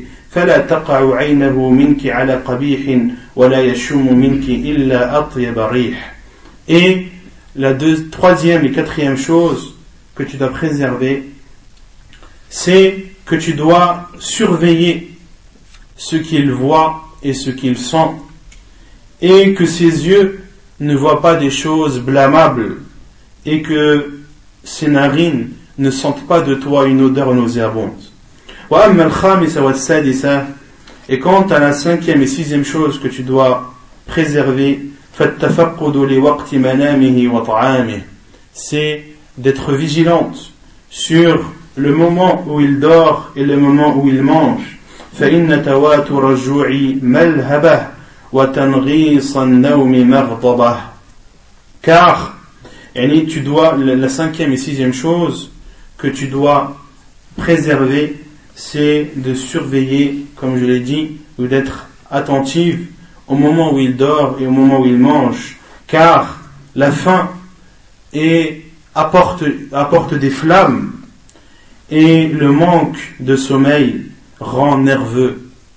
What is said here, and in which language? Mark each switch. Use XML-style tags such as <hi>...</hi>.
<ar>فلا تقع عينه منك على قبيح ولا يشم منك إلا أطيب ريح.</ar> <fr>Et la troisième et quatrième chose que tu dois préserver, c'est que tu dois surveiller ce qu'il voit et ce qu'il sent, et que ses yeux ne voient pas des choses blâmables, et que ses narines ne sentent pas de toi une odeur nauséabonde.</fr> <ar>وأما الخامسة والسادسة إكونت على</ar> <fr>cinquième et sixième chose que tu dois préserver</fr> <ar>فالتفقد لوقت منامه وطعامه</ar> <fr>c'est d'être vigilante sur le moment où il dort et le moment où il mange</fr> <ar>فإن تواتر الجوع ملهبة وتنغيص النوم مغضبة</ar> <fr>car</fr> <ar>يعني</ar> <fr>tu dois la cinquième et sixième chose que tu dois préserver c'est de surveiller, comme je l'ai dit, ou d'être attentive au moment où il dort et au moment où il mange, car la faim apporte des flammes et le manque de sommeil rend nerveux.</fr>